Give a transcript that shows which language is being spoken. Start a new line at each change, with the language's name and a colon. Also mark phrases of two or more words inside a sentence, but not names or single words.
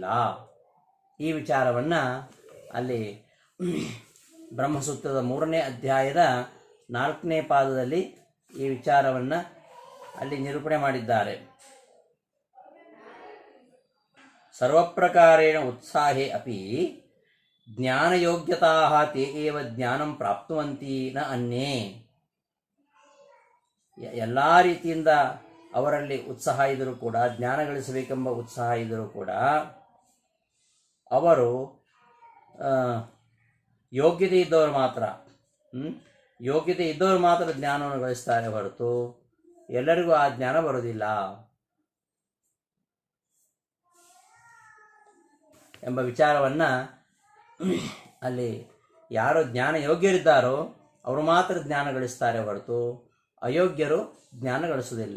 Kannada: ಈ ವಿಚಾರವನ್ನು ಅಲ್ಲಿ ಬ್ರಹ್ಮಸೂತ್ರದ 3ನೇ ಅಧ್ಯಾಯದ 4ನೇ ಪಾದದಲ್ಲಿ ಈ ವಿಚಾರವನ್ನು ಅಲ್ಲಿ ನಿರೂಪಣೆ ಮಾಡಿದ್ದಾರೆ.
Sanskrit: सर्वप्रकारेण उत्साहे अपि ज्ञानयोग्यताः ते एव ज्ञानं प्राप्नुवन्ति न अन्ये.
Kannada: ಎಲ್ಲ ರೀತಿಯಿಂದ ಅವರಲ್ಲಿ ಉತ್ಸಾಹ ಇದ್ದರೂ ಕೂಡ, ಜ್ಞಾನ ಗಳಿಸಬೇಕೆಂಬ ಉತ್ಸಾಹ ಇದ್ದರೂ ಕೂಡ ಅವರು ಯೋಗ್ಯತೆ ಇದ್ದವರು ಮಾತ್ರ ಯೋಗ್ಯತೆ ಇದ್ದವರು ಮಾತ್ರ ಜ್ಞಾನವನ್ನು ಗಳಿಸ್ತಾರೆ ಹೊರತು ಎಲ್ಲರಿಗೂ ಆ ಜ್ಞಾನ ಬರೋದಿಲ್ಲ ಎಂಬ ವಿಚಾರವನ್ನು ಅಲ್ಲಿ ಯಾರು ಜ್ಞಾನ ಯೋಗ್ಯರಿದ್ದಾರೋ ಅವರು ಮಾತ್ರ ಜ್ಞಾನ ಗಳಿಸ್ತಾರೆ ಹೊರತು ಅಯೋಗ್ಯರು ಜ್ಞಾನ ಗಳಿಸುವುದಿಲ್ಲ.